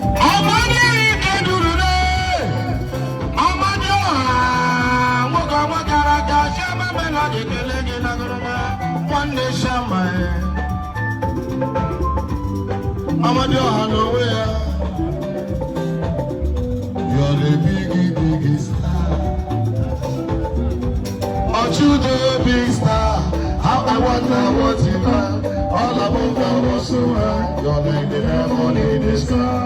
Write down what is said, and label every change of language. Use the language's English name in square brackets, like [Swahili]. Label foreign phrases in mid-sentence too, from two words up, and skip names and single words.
[Igbo] Amadi Ikedurule, Amadi Ọha, nwoke ọma gara aga, Shama Melody ekele gị na gụrụma, nwanne Shama, eh. Amadi Ọha n'onwe ya. [English] You're a big, big star. Ochude, big star. How I wonder what you are. All I want, I want so high. You're like the diamond in the sky.